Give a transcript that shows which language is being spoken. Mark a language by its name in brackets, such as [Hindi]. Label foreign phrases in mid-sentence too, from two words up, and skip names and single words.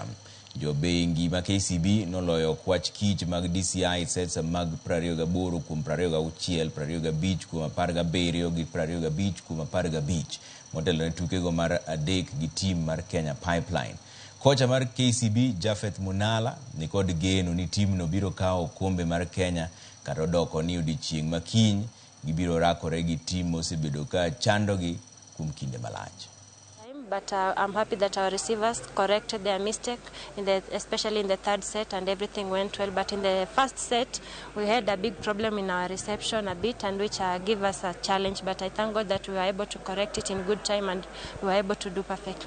[Luo (Kenya and Tanzania)] Jobengi ma KCB noloyo kwach kich mag DCI sets mag 28-26, 25-17 gi 25-15 motelo ne tuke go mar adek gi tim mar Kenya Pipeline. Kocha mar KCB Jafeth Munala ni kod geno ni tim no biro kawo kombe mar Kenya kata odoko ni odiochieng' makiny gibiro rakore gi tim mosebedo ka chandogi kuom kinde malach. [English] But I'm happy that our receivers corrected their mistake, especially in the third set, and everything went well. But in the first set, we had a big problem in our reception a bit, and which gave us a challenge. But I thank God that we were able to correct it in good time, and we were able to do perfectly.